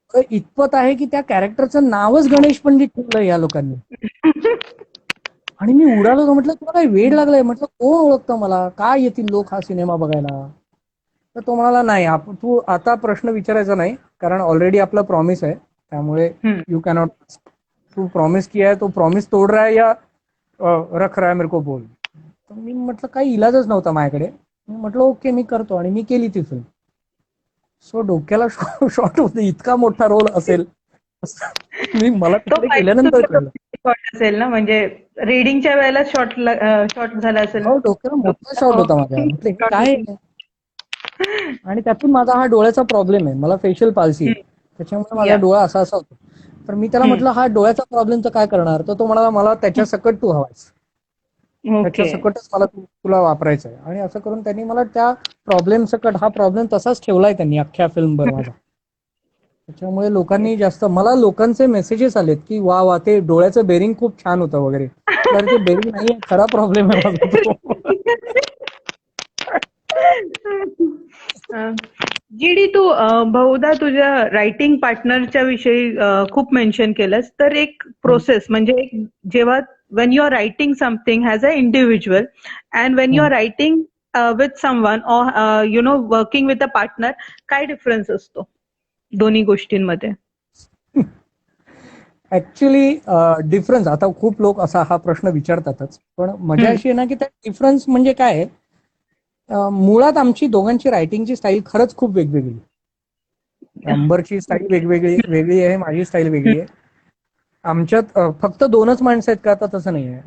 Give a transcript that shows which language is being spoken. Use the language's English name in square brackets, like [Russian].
[Marathi] इतपत आहे की त्या कॅरेक्टरचं नावच गणेश पंडित ठेवलं या लोकांनी. आणि मी उडालो. म्हटलं तुला काही वेळ लागलाय, म्हटलं कोण ओळखतं मला, काय येतील लोक हा सिनेमा बघायला. तर तो म्हणाला नाही, तू आता प्रश्न विचारायचा नाही, कारण ऑलरेडी आपला प्रॉमिस आहे, त्यामुळे [English] You cannot. [Hindi] तू प्रॉमिस किया है तो प्रॉमिस तोड रहा है या रख रहा है मेरे को बोल. [Marathi] तर मी म्हटलं काही इलाजच नव्हता माझ्याकडे. म्हटलं ओके मी करतो, आणि मी केली ती फिल्म. सो डोक्याला शॉट मध्ये इतका मोठा रोल असेल मी मला तिकडे गेल्यानंतर कळलं असेल ना, म्हणजे रीडिंगच्या वेळेला शॉर्ट झाला असेल हो, डोक्याला मोठा शॉट होता माझ्या. म्हटलं हे काय आहे? आणि त्यातून माझा हा डोळ्याचा प्रॉब्लेम आहे. मला फेशियल पाल्सी आहे. त्याच्यामुळे माझा डोळा असा असा होतो. तर मी त्याला म्हटलं हा डोळ्याचा प्रॉब्लेम तर काय करणार? तर तो म्हणाला मला त्याच्या सकट तू हवायस. त्याच्या ओके. सकटच मला तुला वापरायचं आहे. आणि असं करून त्यांनी मला त्या प्रॉब्लेम सकट हा प्रॉब्लेम तसाच ठेवलाय त्यांनी अख्ख्या फिल्मभर माझा. त्याच्यामुळे लोकांनी जास्त मला लोकांचे मेसेजेस आलेत की वा वा ते डोळ्याचं बेरिंग खूप छान होतं वगैरे. तर ते बेरिंग नाहीये, खरा प्रॉब्लेम आहे माझा तो. जीडी, तू बहुधा तुझ्या रायटिंग पार्टनरच्या विषयी खूप मेन्शन केलंस. तर एक प्रोसेस म्हणजे जेव्हा [English] when you are writing something as an individual and when you are writing with someone or working with a partner, [Marathi] काय डिफरन्स असतो दोन्ही गोष्टींमध्ये? ऍक्च्युली डिफरन्स आता खूप लोक असा हा प्रश्न विचारतातच, पण मजा अशी आहे ना की त्या डिफरन्स म्हणजे काय आहे, मुळात आमची दोघांची रायटिंगची स्टाईल खरंच खूप वेगवेगळी. अंबरची स्टाईल वेगळी आहे, माझी स्टाईल वेगळी आहे. आमच्यात फक्त दोनच माणसं आहेत का, आता तसं नाही आहे.